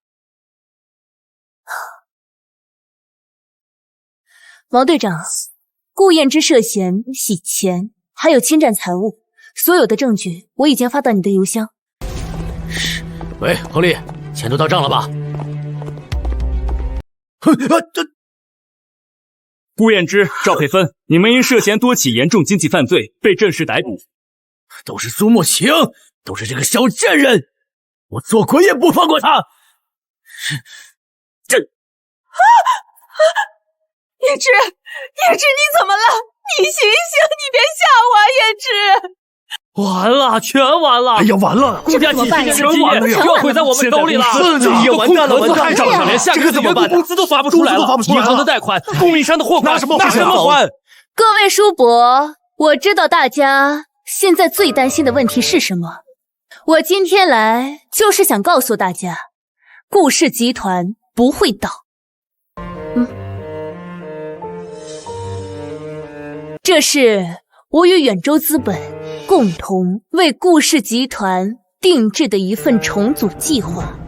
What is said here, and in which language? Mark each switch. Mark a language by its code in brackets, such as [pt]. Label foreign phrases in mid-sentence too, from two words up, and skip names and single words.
[zh] 王隊長，顧燕之涉嫌洗錢，還有侵占財物，所有的證據我已經發到你的郵箱。喂，亨利，錢都到賬了吧？顧燕之、趙佩芬，你們因涉嫌多起嚴重經濟犯罪被正式逮捕。都是蘇慕情，都是這個小賤人，我做鬼也不放過他。燕之，燕之，你怎麼了？你醒醒，你別嚇我啊，燕之！完了，全完了！哎呀，完了！顧家幾十年的基業要毀在我们手裡了！这也完蛋了，完蛋了！账上连下个月的员工工資都發不出來了，銀行的貸款、供應商的貨款，拿什麼還？各位叔伯，我知道大家現在最擔心的問題是什麼。我今天來就是想告訴大家，顧氏集團不會倒。這是我與遠州資本共同為顧氏集團定制的一份重組計劃。